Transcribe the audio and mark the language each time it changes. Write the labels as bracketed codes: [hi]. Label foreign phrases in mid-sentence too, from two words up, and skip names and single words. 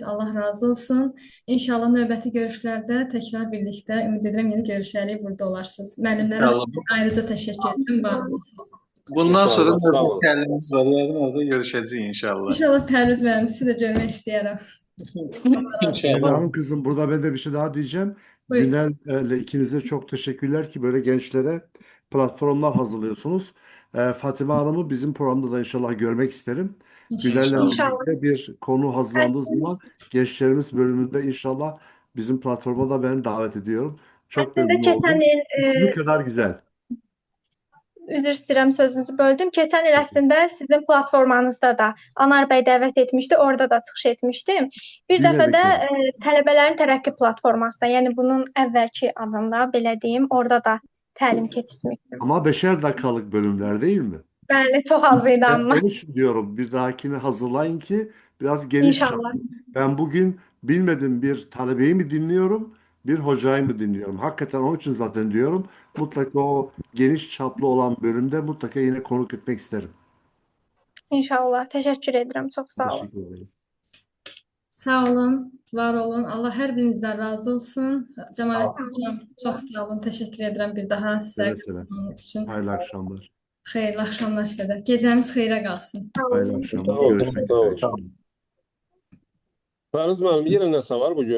[az] Allah razı olsun. İnşallah növbəti görüşlərdə təkrar birlikdə, ümid edirəm yeni görüşərik, burada olarsınız. Müəllimlərə ayrıca təşəkkür edirəm. Var olasınız. Bundan sonra İnşallah, sağ olun. növbəti təlimimiz var. Yəqin orada görüşəcəyik inşallah. İnşallah Pərviz müəllim sizi də görmək istəyərəm. Leyla İnşallah. [tr] Hanım kızım burada ben de bir şey daha diyeceğim. Buyurun. Günel'le ikinize çok teşekkürler ki böyle gençlere platformlar hazırlıyorsunuz. Fatime Hanım'ı bizim programda da inşallah görmek isterim. Günel'le İnşallah. birlikte bir konu hazırlandığı zaman gençlerimiz bölümünde inşallah bizim platforma da ben davet ediyorum. Çok [az] Əslində [tr] memnun [az] keçən [tr] oldum. [az] il [tr] İsmi kadar güzel. [az] üzr istəyirəm sözünüzü böldüm. Keçən il əslində sizin platformanızda da Anar bəy dəvət etmişdi, orada da çıxış etmişdim. Bir Bir dəfə də dəqiqə. tələbələrin tərəqqi platformasında, yəni bunun əvvəlki adında belə deyim, orada da təlim keçirmişdim. [tr] Ama 5'er dakikalık bölümler değil mi? [az] Bəli, çox az idi amma. [tr] Onun için diyorum bir dahakini hazırlayın ki biraz geniş İnşallah. çaplı. Ben bugün bilmedim bir talebeyi mi dinliyorum, bir hocayı mı dinliyorum. Hakikaten onun için zaten diyorum mutlaka o geniş çaplı olan bölümde mutlaka yine konuk etmek isterim. İnşallah. [az] Təşəkkür edirəm. Çox sağ olun. [tr] Teşekkür ederim. [az] Sağ olun, var olun. Allah hər birinizdən razı olsun. Cəmaləddin hocam, çox sağ olun. Təşəkkür edirəm bir daha sizə [tr] Seve seve. [az] qatılımınız üçün. [tr] Hayırlı akşamlar. [az] Xeyirli axşamlar sizə də. Gecəniz xeyrə qalsın. [tr] Hayırlı akşamlar. [az] Sağ olun, [tr] Görüşmek [az] sağ [tr] üzere [az] olun. [tr] inşallah. [az] Pəriz müəllim, yenə nəsə var bugün?